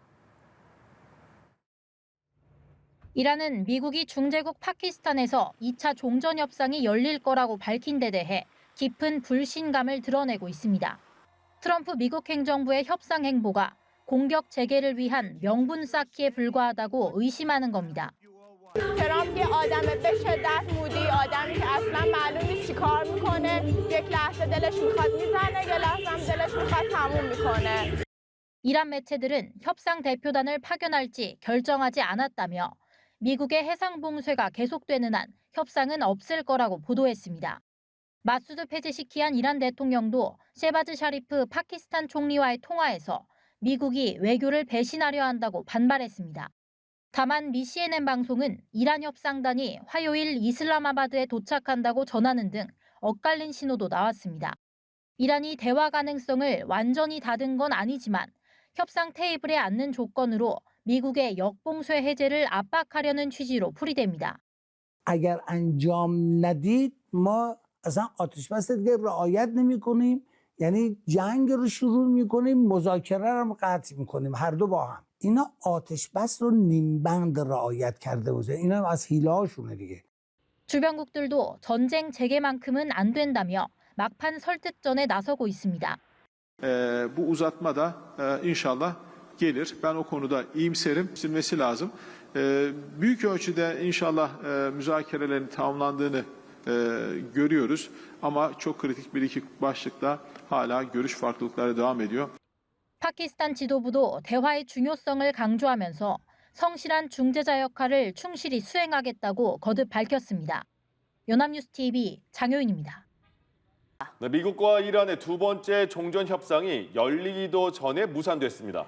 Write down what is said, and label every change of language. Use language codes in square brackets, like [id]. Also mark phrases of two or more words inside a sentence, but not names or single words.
[ko] 이란은 미국이 중재국 파키스탄에서 2차 종전 협상이 열릴 거라고 밝힌 데 대해 깊은 불신감을 드러내고 있습니다. 트럼프 미국 행정부의 협상 행보가 공격 재개를 위한 명분 쌓기에 불과하다고 의심하는 겁니다. [fa] ترامپ یه آدم به شدت مودی آدمی که اصلا معلوم نیست چیکار میکنه یک لحظه دلش میخواد میزنه یه لحظه هم دلش میخواد تموم میکنه. [ko] 이란 매체들은 협상 대표단을 파견할지 결정하지 않았다며 미국의 해상 봉쇄가 계속되는 한 협상은 없을 거라고 보도했습니다. 마수드 페제시키안 이란 대통령도 셰바즈 샤리프 파키스탄 총리와의 통화에서 미국이 외교를 배신하려 한다고 반발했습니다. 다만 미 CNN 방송은 이란 협상단이 화요일 이슬라마바드에 도착한다고 전하는 등 엇갈린 신호도 나왔습니다. 이란이 대화 가능성을 완전히 닫은 건 아니지만 협상 테이블에 앉는 조건으로 미국의 역봉쇄 해제를 압박하려는 취지로 풀이됩니다. [fa] اگر انجام ندید ما اصلا آتش بس دیگه رعایت نمی‌کنیم یعنی جنگ رو شروع می‌کنیم مذاکره رو هم قطع می‌کنیم هر دو با هم اینا آتش بس رو نیمبند رعایت کرده بوده اینا هم از حیله‌هاشونه دیگه [ko] 주변국들도 전쟁 재개만큼은 안 된다며 막판 설득전에 나서고 있습니다. [tr] Bu uzatma da inşallah gelir. Ben o konuda iyimserim. Silmesi lazım. Büyük ölçüde inşallah müzakerelerin tamamlandığını görüyoruz. Ama çok kritik bir iki başlıkta hala görüş farklılıkları devam ediyor. [ko] 파키스탄 지도부도 대화의 중요성을 강조하면서 성실한 중재자 역할을 충실히 수행하겠다고 거듭 밝혔습니다. 연합뉴스 TV 장효인입니다. 네, 미국과 이란의 두 번째 종전 협상이 열리기도 전에 무산됐습니다.